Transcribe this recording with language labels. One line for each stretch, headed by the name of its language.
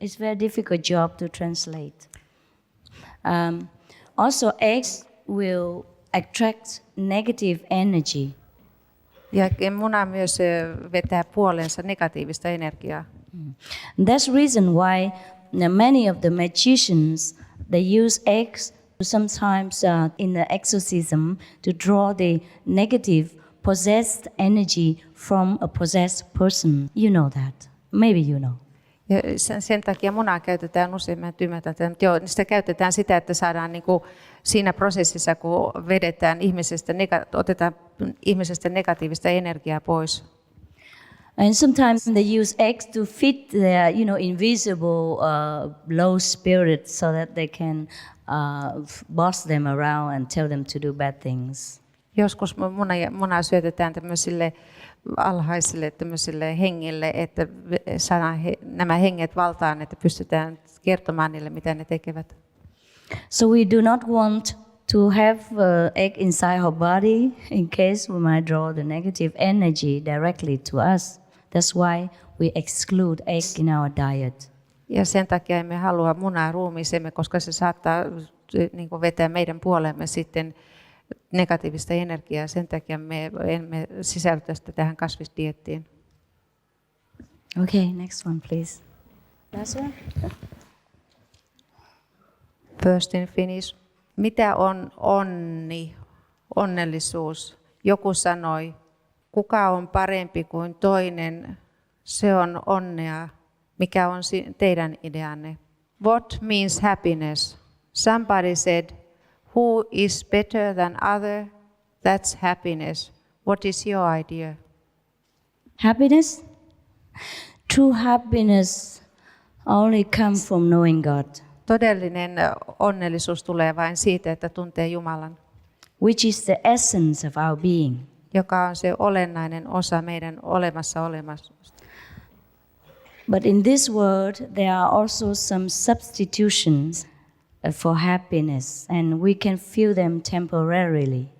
English: It's a very difficult job to translate. Also, eggs will attract negative energy.
Finnish: Ja muna myös vetää puoleensa negatiivista energiaa.
English: That's reason why many of the magicians, they use eggs sometimes in the exorcism to draw the negative possessed energy from a possessed person. You know that. Maybe you know.
Finnish: Ja sen takia munaa käytetään useimmat ymmärtävät, että joo, sitä käytetään sitä, että saadaan niin kuin siinä prosessissa, kun vedetään otetaan ihmisestä negatiivista energiaa pois.
English: And sometimes they use eggs to fit their, invisible low spirits so that they can boss them around and tell them to do bad things.
Finnish: Joskus munaa syötetään tämmöisille alhaisille tämmöisille hengille, että saadaan nämä henget valtaan, että pystytään kertomaan niille, mitä ne tekevät.
English: So we do not want to have egg inside our body in case we might draw the negative energy directly to us. That's why we exclude egg in our diet.
Finnish: Ja sen takia emme halua munaa ruumiiseemme, koska se saattaa niin kuin vetää meidän puolemme sitten negatiivista energiaa. Sen takia me emme sisältä sitä tähän kasvisdieettiin.
English: Okay, next one, please. Last one. First in Finnish.
Finnish: Mitä on onni, onnellisuus? Joku sanoi, kuka on parempi kuin toinen, se on onnea. Mikä on teidän ideanne?
English: What means happiness? Somebody said, who is better than other? That's happiness. What is your idea? Happiness? True happiness only comes from knowing God,
Finnish: Todellinen onnellisuus tulee vain siitä, että tuntee Jumalan,
English: which is the essence of our being.
Finnish: joka on se olennainen osa meidän olemassa.
English: But in this world, there are also some substitutions for happiness, and we can feel them temporarily.